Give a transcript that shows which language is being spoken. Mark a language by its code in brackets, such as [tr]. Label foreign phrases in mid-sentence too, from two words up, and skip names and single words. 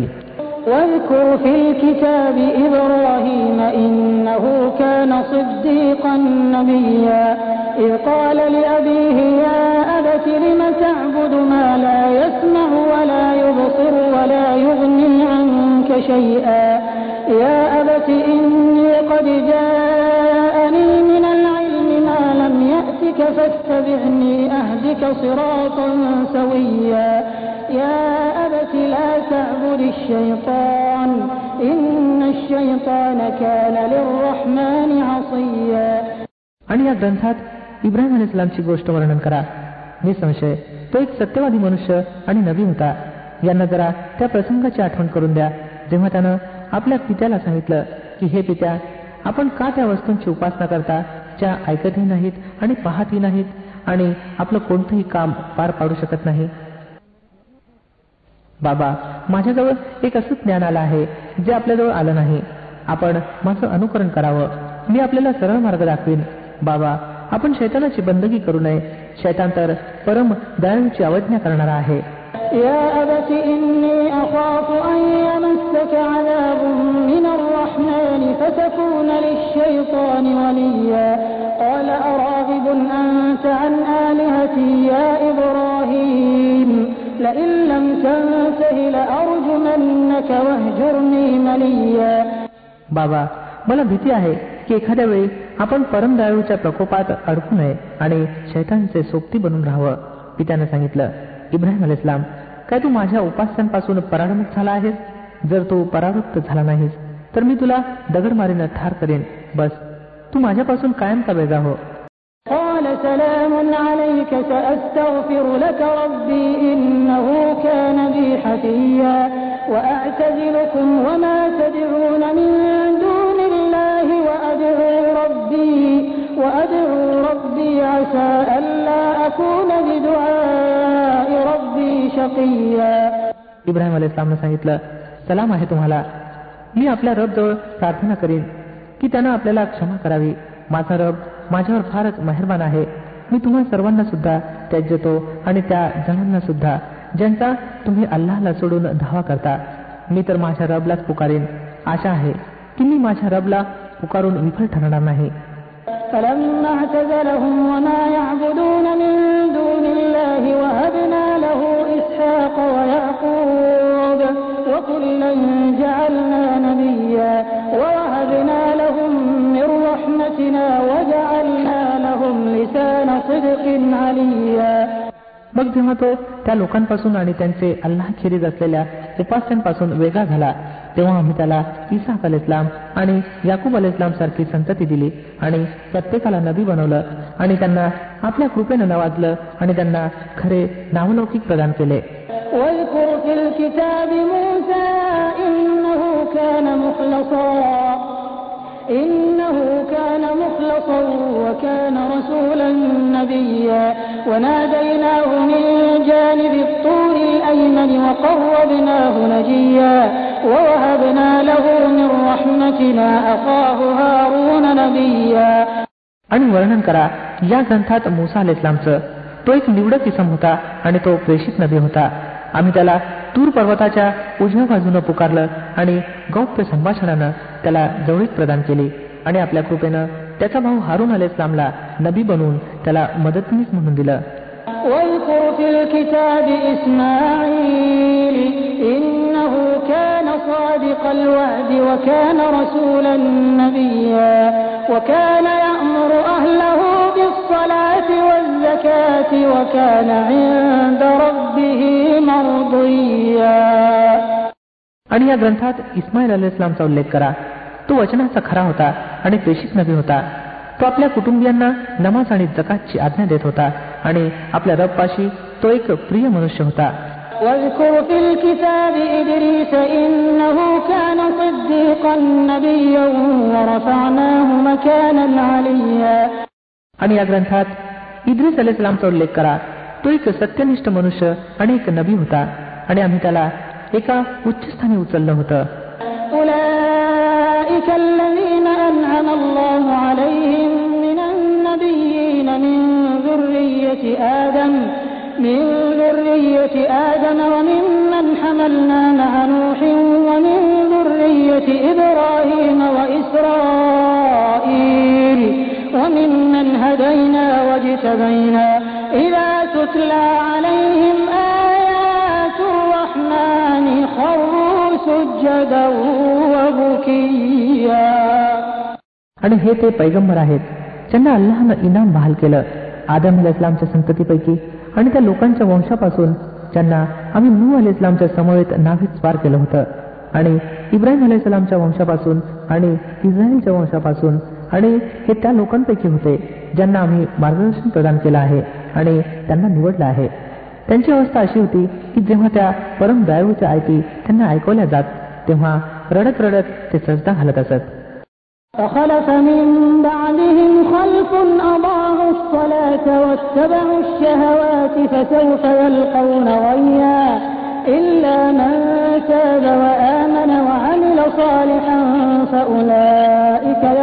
[ar] واذكر في الكتاب إبراهيم إنه كان صديقا نبيا إذ قال لأبيه يا أبت لم تعبد ما لا يسمع ولا يبصر ولا شيئا يا أبت إني قد جاءني من العلم ما لم يأتك فاتبعني أهدك صراطا سويا يا أبت لا تعبد الشيطان إن الشيطان كان للرحمن عصيا. [mr] आणि या ग्रंथात इब्राहिम अलैहिस्सलामची गोष्ट वर्णन करा. निसंशय तो एक सत्यवादी मनुष्य आणि नबी होता. यांना जरा त्या प्रसंगाची आठवण करून द्या जेव्हा त्यानं आपल्या पित्याला सांगितलं की हे पित्या, आपण का त्या वस्तूंची उपासना करता ज्या ऐकतही नाहीत आणि पाहतही नाहीत आणि आपलं कोणतंही काम पार पाडू शकत नाही. बाबा, माझ्याजवळ एक असं ज्ञान आलं आहे जे आपल्याजवळ आलं नाही. आपण माझं अनुकरण करावं. मी आपल्याला सरळ मार्ग दाखवीन. बाबा, आपण शैतानाची बंदगी करू नये. शैतान तर परम दयाळूची अवज्ञा करणारा आहे. [ar] يا أبت إني أخاف أن يمسك عذاب من الرحمن فتكون للشيطان وليا قال أراغب أنت عن آلهتي يا إبراهيم لئن لم تنته لأرجمنك واهجرني مليا. [mr] बाबा, मला भीती आहे की एखाद्या वेळी आपण परम दयाळूच्या प्रकोपात अडकू नये आणि शैतानचे सोबती बनून राहावं. पित्याने सांगितलं, इब्राहिम अलैहिस्सलाम, काय तू माझ्या उपास्यांपासून परावृत्त झाला आहेस? जर तू परावृत्त झाला नाहीस तर मी तुला दगड मारीनं ठार करेन. बस, तू माझ्यापासून कायमचा वेगळा हो. [ar] قال سلام عليك سأستغفر لك ربي إنه كان بي حفيا وأعتزلكم وما تدعون من دون الله وأدعو ربي عسى ألا أكون بدعاء ربي شقيا. [mr] इब्राहिम अलैहिस्सलामने सांगितलं, सलाम आहे तुम्हाला. मी आपल्या रबजवळ प्रार्थना करीन की त्यानं आपल्याला क्षमा करावी. माझा रब माझ्यावर फारच मेहरबान आहे. मी तुम्हा सर्वांना सुद्धा त्याज्यतो आणि त्या जणांना सुद्धा ज्यांचा तुम्ही अल्लाहला सोडून धावा करता. मी तर माझ्या रबलाच पुकारीन. आशा आहे की मी माझ्या रबला पुकारून विफल ठरणार नाही. [ar] فلما اعتزلهم وما يعبدون من دون الله وهبنا له إسحاق ويعقوب وكلا جعلنا نبيا ووهبنا لهم من رحمتنا وجعلنا لهم لسان صدق عليا. [mr] मग जेव्हा तो त्या लोकांपासून आणि त्यांचे अल्लाहखेरीज असलेल्या उपास्यांपासून वेगळा झाला तेव्हा आम्ही त्याला इसाक अलैहिस्सलाम आणि याकूब अलैहिस्सलाम सारखी संतती दिली आणि प्रत्येकाला नबी बनवलं आणि त्यांना आपल्या कृपेनं नवाजलं आणि त्यांना खरे नावलौकिक प्रदान केले. [ar] واذكر في الكتاب موسى إنه كان مخلصا وكان رسولا نبيا وناديناه من جانب الطور الأيمن وقربناه نجيا ووهبنا له من رحمتنا أخاه هارون نبيا. [mr] आणि वर्णन करा या ग्रंथात मूसा अलैहिस्सलामचं. तो एक निवडक इसम होता आणि तो प्रेषित नबी होता. आम्ही त्याला तूर पर्वताच्या उजव्या बाजूनं पुकारलं आणि गौप्य संभाषणानं त्याला जवळीक प्रदान केली आणि आपल्या कृपेनं त्याचा भाऊ हारून अलैहिस्सलामला नबी बनवून त्याला मदतनीस म्हणून दिलं. [ar] واذكر في الكتاب إسماعيل إنه كان صادق الوعد وكان رسولا نبيا وكان يأمر أهله بالصلاة والزكاة وكان عند ربه مرضيا. [mr] आणि या ग्रंथात इस्माईल अलैहिस्सलामचा उल्लेख करा. तो वचनाचा खरा होता आणि प्रेषित नबी होता. तो आपल्या कुटुंबियांना नमाज आणि जकातची आज्ञा देत होता आणि आपल्या रबपाशी तो एक प्रिय मनुष्य होता. [ar] واذكر في الكتاب إدريس إنه كان صديقا نبيا ورفعناه مكانا عليا. [mr] आणि या ग्रंथात इद्रिस अलैहिस्सलामचा उल्लेख करा. तो एक सत्यनिष्ठ मनुष्य आणि एक नबी होता आणि आम्ही त्याला एका उच्च स्थानी उचललं होतं. [ar] أولئك الذين أنعم الله عليهم من النبيين من ذرية آدم وممن حملنا مع نوح ومن ذرية إبراهيم وإسرائيل وممن هدينا واجتبينا إذا تتلى عليهم آيات الرحمن خروا سجدا وبكيا. [mr] आणि हे ते पैगंबर आहेत ज्यांना अल्लाहनं इनाम बहाल केलं आदम अलैहिस्सलामच्या संततीपैकी आणि त्या लोकांच्या वंशापासून ज्यांना आम्ही नूह अलैहिस्सलामच्या समवेत नावीत स्वार केलं होतं, आणि इब्राहिम अलैहिस्सलामच्या वंशापासून आणि इस्रायलच्या वंशापासून, आणि हे त्या लोकांपैकी होते ज्यांना आम्ही मार्गदर्शन प्रदान केलं आहे आणि त्यांना निवडलं आहे. त्यांची अवस्था अशी होती की जेव्हा त्या परम दयाळूच्या आयती त्यांना ऐकवल्या जात तेव्हा रडत रडत ते सजदा घालत असत. [ar] فخلف من بعدهم خلف أضاعوا الصلاة واتبعوا الشهوات فسوف يلقون غيا إلا من تاب وآمن وعمل صالحا فأولئك